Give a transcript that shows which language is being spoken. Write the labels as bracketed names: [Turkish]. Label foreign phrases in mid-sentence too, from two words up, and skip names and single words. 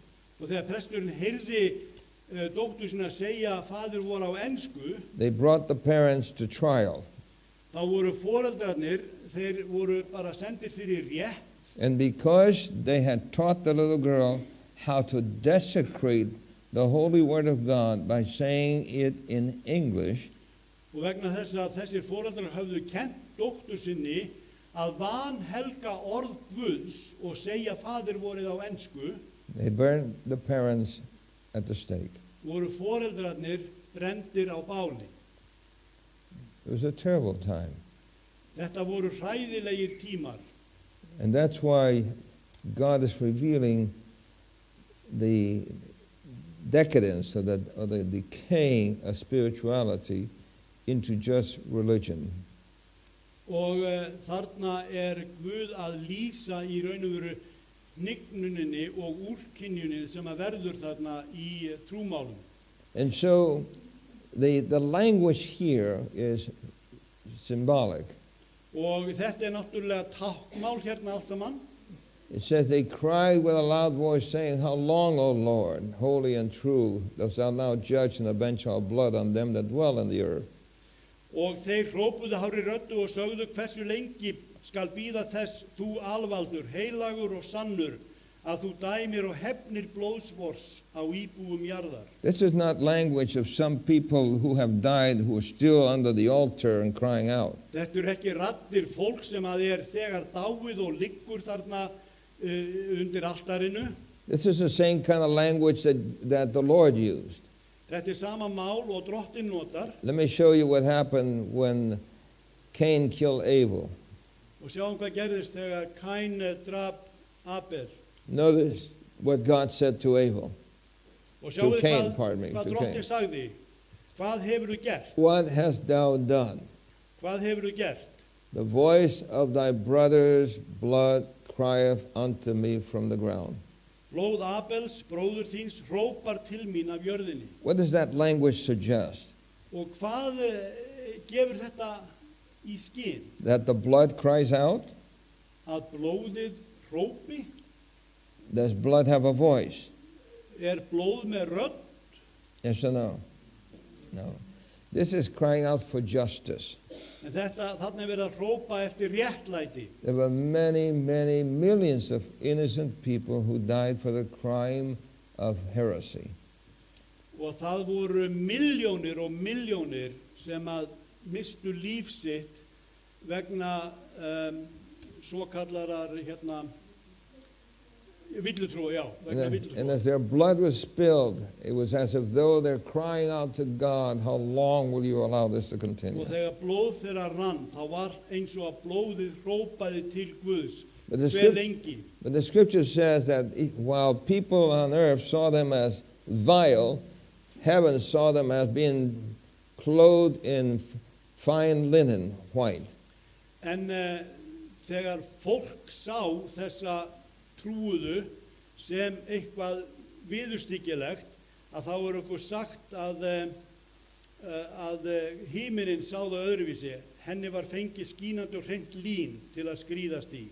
[Icelandic] Og þegar presturinn heyrði dóttur sinni að segja fadir vorið á ensku, [English] they brought the parents to trial. [Icelandic] þá voru foreldrarnir, þeir voru bara sendir fyrir rétt. [English] And because they had taught the little girl how to desecrate the holy word of God by saying it in English, [Icelandic] Og vegna þess að þessir foreldrar höfðu kent dóttur sinni að vanhelga orð Guðs og segja fadir vorið á ensku, [English] they burned the parents at the stake. [Icelandic] voru foreldrarnir brendir á báli. [English] It was a terrible time. [Icelandic] Þetta voru hræðilegir tímar. [English] And that's why God is revealing the decadence or the decaying of spirituality into just religion. [Icelandic] Og þarna Guð að lýsa í raun og veru hnignuninni og úrkynjuninni sem að verður þarna í trúmálum. [English] And so the language here is symbolic. [Icelandic] Og þetta náttúrulega táknmál hérna allt saman. [English] It says they cried with a loud voice saying, "How long, O Lord, holy and true, dost thou now judge and avenge our blood on them that dwell in the earth?" [Icelandic] Og þeir hrópuðu hárri röddu og sögðu hversu lengi skal bíða þess þú alvaldur, heilagur og sannur, að þú dæmir og hefnir blóðsvors á íbúum jarðar. [English] This is not language of some people who have died who are still under the altar and crying out. [Icelandic] Þetta ekki raddir fólk sem að þegar dáið og liggur þarna undir altarinu. [English] This is the same kind of language that the Lord used. [Icelandic] Þetta sama mál og Drottinn notar. [English] Let me show you what happened when Cain killed Abel. [Icelandic] Og sjáum hvað gerðist þegar Kain drap Abel. [English] Notice what God said to Abel. [Icelandic] Og sjáum [English] Cain, [Icelandic] hvað [English] to [Icelandic] Drottinn [English] Cain. [Icelandic] sagði. Hvað hefurðu gert? [English] What hast thou done? [Icelandic] Hvað hefurðu gert? [English] The voice of thy brother's blood crieth unto me from the ground. [Icelandic] Blóð Abels, bróður þíns, hrópar til mín af jörðinni. [English] What does that language suggest? [Icelandic] Og hvað gefur þetta í skyn? [English] That the blood cries out? [Icelandic] Að blóðið hrópi? [English] Does blood have a voice? [Icelandic] blóð með rödd? [English] Yes or no? No. This is crying out for justice. [Icelandic] En þarna verið að hrópa eftir réttlæti. [English] There were many, many millions of innocent people who died for the crime of heresy. [Icelandic] Og það voru milljónir og milljónir sem að mistu líf sitt vegna svokallarar villutrú, já, vegna [English] And [Icelandic] villutrú. [English] as their blood was spilled, it was as if though they're crying out to God, how long will you allow this to continue? [Icelandic] Og þegar blóð þeirra rann, þá var eins og að blóðið hrópaði til Guðs. [English] But the, [Icelandic] Hver [English] script- [Icelandic] lengi? [English] but the scripture says that while people on earth saw them as vile, heaven saw them as being clothed in fine linen, white. [Icelandic] En þegar fólk sá þessa trúuðu sem eitthvað viðurstyggilegt, að þá er okkur sagt að híminin sá það öðruvísi. Henni var fengið skínandi og hreint lín til að skríðast í.